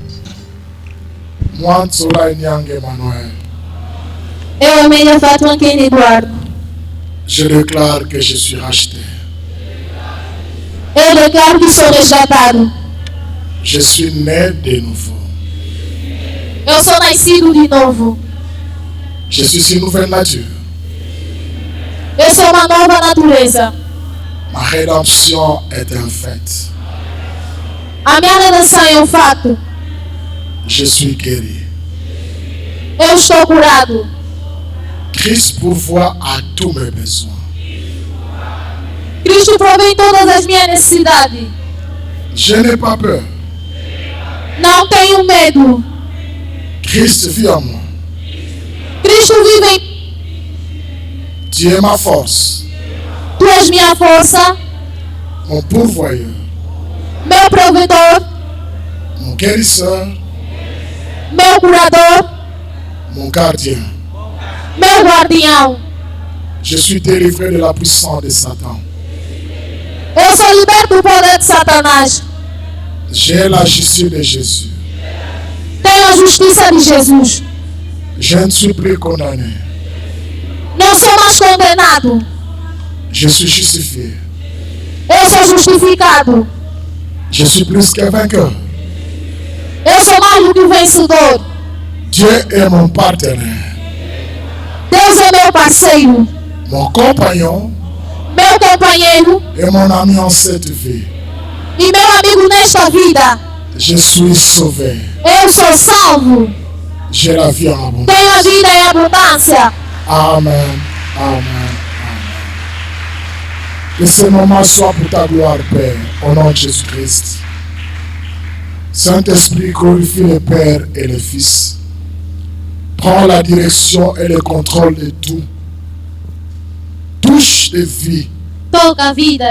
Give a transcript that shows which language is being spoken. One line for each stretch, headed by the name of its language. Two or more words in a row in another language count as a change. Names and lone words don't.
Portuguese: Mwanzula Nyange Emmanuel. eu amei a Fátima Kenny Eduardo.
French: Je déclare que je suis racheté.
Portuguese: Eu declaro que sou resgatado.
French: Je suis né de nouveau.
Portuguese: Eu sou nascido de novo.
French: Je suis une nouvelle nature.
Portuguese: Eu sou uma nova natureza.
French: Ma rédemption est un fait.
Portuguese: A minha redenção é um fato.
French: Je suis guéri.
Portuguese: Eu estou curado.
French: Christ pourvoit à tous mes besoins.
Portuguese: Cristo provém todas as minhas necessidades.
French: Je n'ai pas peur.
Portuguese: Não tenho medo.
French: Christ vit en moi.
Portuguese: Cristo vive em mim.
French: Tu es ma force,
Portuguese: Tu és minha força,
French: mon pourvoyeur,
Portuguese: meu provedor,
French: mon guérisseur,
Portuguese: meu curador,
French: mon gardien.
Portuguese: meu guardião.
French: Je suis délivré de la puissance de Satan.
Portuguese: Eu sou liberto do poder de Satanás.
French: J'ai la justice de Jésus.
Portuguese: Tenho a justiça de Jesus.
French: Je ne suis plus condamné.
Portuguese: Não sou mais condenado.
French: Je suis justifié.
Portuguese: Eu sou justificado.
French: Je suis plus que vainqueur.
Portuguese: Eu sou mais do que o vencedor.
French: Dieu est mon partenaire,
Portuguese: Deus é meu parceiro,
French: mon compagnon
Portuguese: meu companheiro
French: et mon ami en cette vie.
Portuguese: e meu amigo nesta vida.
French: Je suis sauvé.
Portuguese: Eu sou salvo.
French: J'ai la vie en abondance.
Portuguese: Tenho a vida em abundância.
French: Amen. Amen. Que ce moment soit pour ta gloire, Père, au nom de Jésus-Christ. Saint-Esprit, glorifie le Père et le Fils. Prends la direction et le contrôle de tout. Touche les vies
Portuguese: Toca vidas.